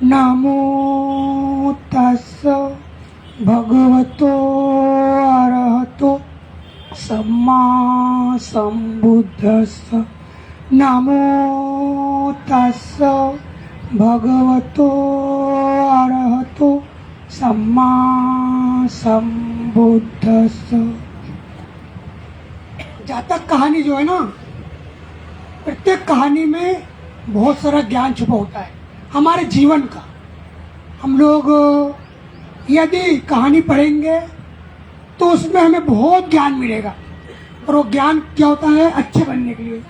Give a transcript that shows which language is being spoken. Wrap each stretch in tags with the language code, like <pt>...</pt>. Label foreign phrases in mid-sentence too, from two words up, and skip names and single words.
<pi>नमो तस्स भगवतो सम्मा सम्बुद्धस्स नमो तस्स भगवतो अरहतो सम्मा सम्बुद्धस्स।</pi> <hi>जातक कहानी जो है ना, प्रत्येक कहानी में बहुत सारा ज्ञान छुपा होता है हमारे जीवन का। हम लोग यदि कहानी पढ़ेंगे तो उसमें हमें बहुत ज्ञान मिलेगा, और वो ज्ञान क्या होता है, अच्छे बनने के लिए।</hi>